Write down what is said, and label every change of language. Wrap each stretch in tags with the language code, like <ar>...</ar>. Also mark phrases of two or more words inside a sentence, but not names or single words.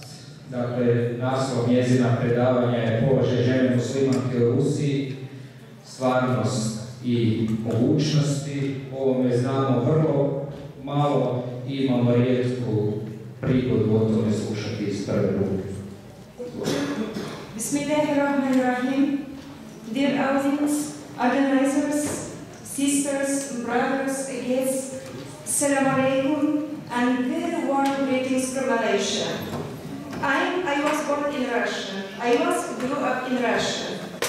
<hr>Dakle, naslov njezina predavanja je Položaj žene muslimanke u Rusiji, stvarnost i mogućnosti. O ovome znamo vrlo malo i imamo rijetku prigodu o tome slušati iz prve ruke.</hr> <ar>بسم الله الرحمن الرحيم.</ar> <en>Dear audience, organizers, sisters, brothers, guests,</en> <ar>السلام عليكم,</ar> <en>and very warm greetings from Malaysia. I was born in Russia. I grew up in Russia.</en>